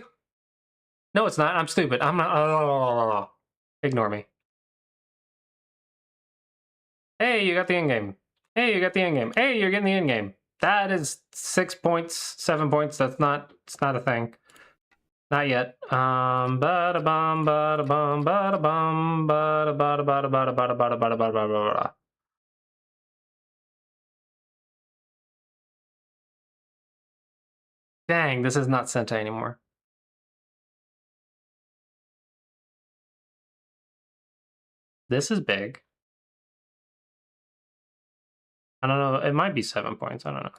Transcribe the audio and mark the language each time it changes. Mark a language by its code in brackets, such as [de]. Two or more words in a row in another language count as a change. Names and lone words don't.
[en] No, it's not. I'm stupid. I'm not. Oh, ignore me. Hey, you got the end game. Hey, you got the end game. Hey, you're getting the end game. That is 6 points, 7 points. That's not. It's not a thing. Not yet. Bada bum, bada bum, bada bum, bada bada bada bada bada bada bada bada bada bada. Dang, this is not Sentai anymore. This is big. I don't know. It might be 7 points. I don't know.